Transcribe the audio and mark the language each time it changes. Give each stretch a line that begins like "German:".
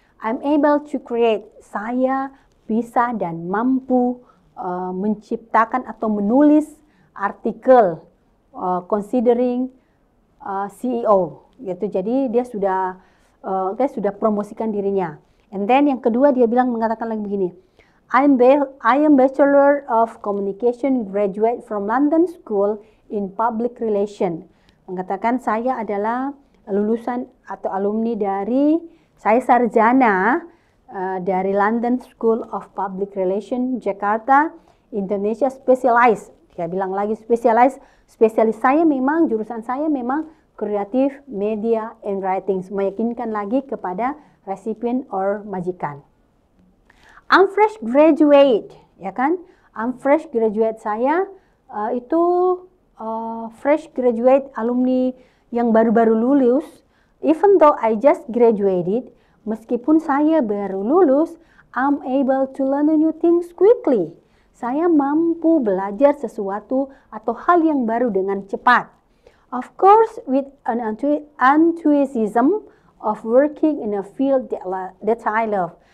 English: I'm able to create.
Indonesian: Saya bisa dan mampu menciptakan atau menulis artikel considering CEO. Gitu. Jadi dia sudah promosikan dirinya.
English: And then
Indonesian: yang kedua dia mengatakan lagi begini.
English: I am Bachelor of Communication graduate from London School in Public Relation.
Indonesian: Mengatakan saya adalah lulusan atau alumni saya sarjana dari London School of Public Relation, Jakarta, Indonesia, specialized. Dia bilang lagi spesialis saya memang, jurusan saya memang Creative Media and Writing. Meyakinkan lagi kepada recipient or majikan.
English: I'm fresh graduate,
Indonesian: ya kan? I'm fresh graduate saya itu fresh graduate alumni yang baru-baru lulus.
English: Even though I just graduated,
Indonesian: meskipun saya baru lulus,
English: I'm able to learn new things quickly.
Indonesian: Saya mampu belajar sesuatu atau hal yang baru dengan cepat.
English: Of course, with an enthusiasm of working in a field that I love.